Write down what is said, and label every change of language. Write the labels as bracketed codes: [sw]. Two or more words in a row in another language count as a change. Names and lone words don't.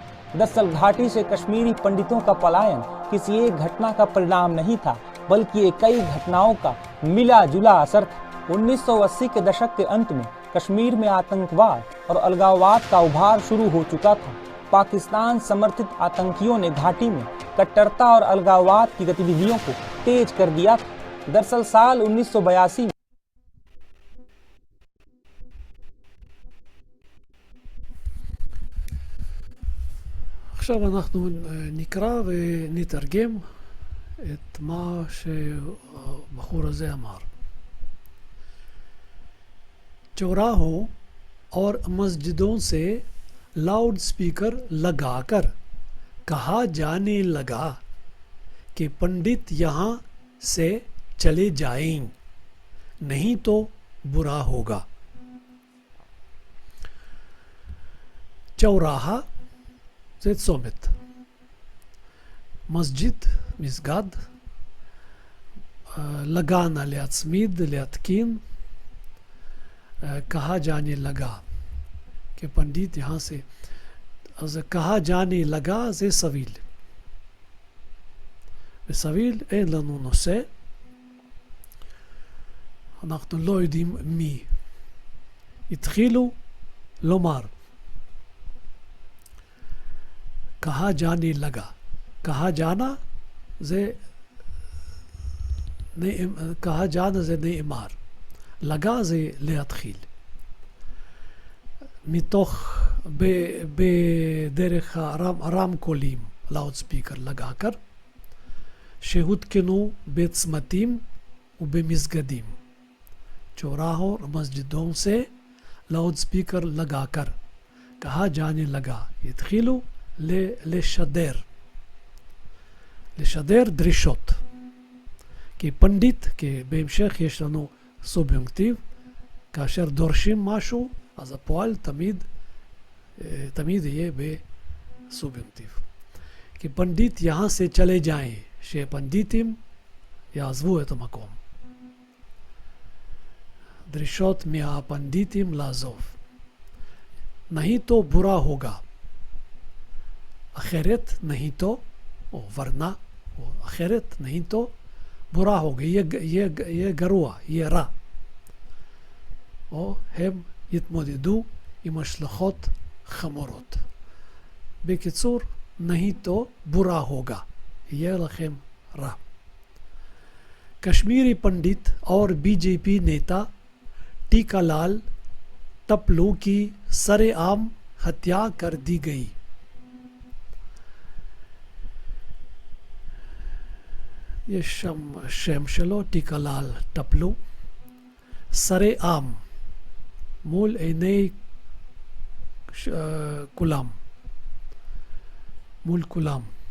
[hi] दरअसल घाटी से कश्मीरी पंडितों का पलायन किसी एक घटना का परिणाम नहीं था, बल्कि ये कई घटनाओं का मिला जुला असर था। 1980 के दशक के अंत में कश्मीर में आतंकवाद और अलगाववाद का उभार शुरू हो चुका था। पाकिस्तान समर्थित आतंकियों ने घाटी में कट्टरता और अलगाववाद की गतिविधियों को तेज कर दिया था। दरअसल साल 1982 में [he] עכשיו אנחנו נקרא ונתרגם את מה שהבחור הזה אמר. [hi] चौराहों और मस्जिदों से लाउड स्पीकर लगाकर कहा जाने लगा कि पंडित यहाँ से चले जाएं, नहीं तो बुरा होगा। [he] चौराहा זה צומת, מסג'ד, מסגד, लगाना להצמיד, להתקין, [hi] कहा जाने लगा कि पंडित यहाँ से, [he] אז [hi] कहा जाने लगा [he] זה סביל, בסביל אין לנו נושא, אנחנו לא יודעים מי. התחילו לומר, [hi] कहा जाने लगा, कहा जाना זה कहा जाना [he] זה נאמר, [hi] לगा [he] זה להתחיל. מתוך בדרך הרמקולים, [en] loud speaker [he] लगाकर, שהותקנו בצמתים ובמסגדים. [hi] चौराहों और मस्जिदों से लाउड स्पीकर लगाकर कहा जाने लगा, [he] התחילו לשדר, לשדר דרישות. כי פנדיט, כי בהמשך יש לנו סוביונקטיב, כאשר דורשים משהו, אז הפועל תמיד יהיה בסוביונקטיב. [hi] כי פנדיט यहाँ से चले जाएं, [he] שפנדיטים יעזבו את המקום. דרישות מהפנדיטים לעזוב. [hi] नहीं तो बुरा होगा, אחרת नहीं तो, [he] או ורנה, או אחרת [hi] नहीं तो, बुरा होगा, [he] יהיה גרוע, יהיה רע. או הם יתמודדו עם השלכות חמורות. בקיצור, [hi] नहीं तो बुरा होगा, [he] יהיה לכם רע. [hi] कश्मीरी पंडित और बीजेपी नेता टीकालाल टपलू की सरेआम हत्या कर दी गई. [he] יש שם שלו, [hi] टीकालाल टपलू, सरेआम, [he] מול עיני כולם, מול כולם.